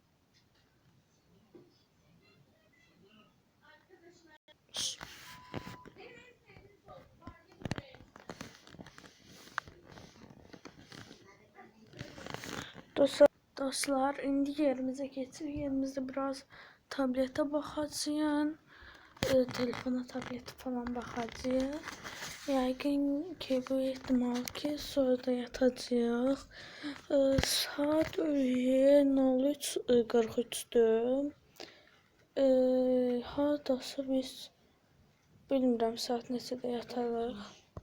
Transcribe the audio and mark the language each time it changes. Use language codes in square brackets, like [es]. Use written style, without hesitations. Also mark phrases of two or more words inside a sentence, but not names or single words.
[az] Dostlar, indi yerimize geçir. [tr] Yerimizde biraz tablete bakacağım. Telefona, tablete falan bakacağım. [az] Yəqin ki, [tr] bu ihtimal [az] ki, sonra da yatacağıq. Saat 03:43-dür. Hardasa biz bilmirəm saat neçədə yatarıq.